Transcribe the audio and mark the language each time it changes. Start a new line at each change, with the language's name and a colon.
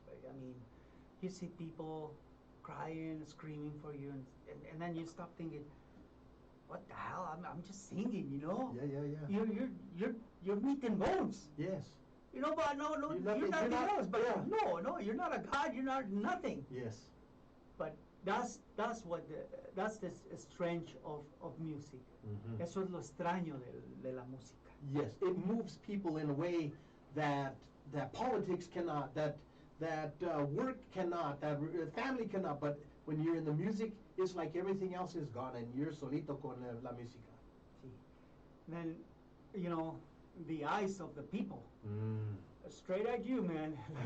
English: But I mean, you see people crying, screaming for you, and then you stop thinking, what the hell? I'm just singing, you know. Yeah. You're meat and bones. Yes. You know, but no, you're nothing else. But no, you're not a god. You're not nothing. Yes. But that's the strange of music.
Spanish: Eso es lo extraño de la música.
English: Yes, it moves people in a way that politics cannot, that work cannot, that family cannot. But when you're in the music, it's like everything else is gone, and you're
Spanish: solito con la música. Sí.
English: Then, you know, the eyes of the people, straight at you, man.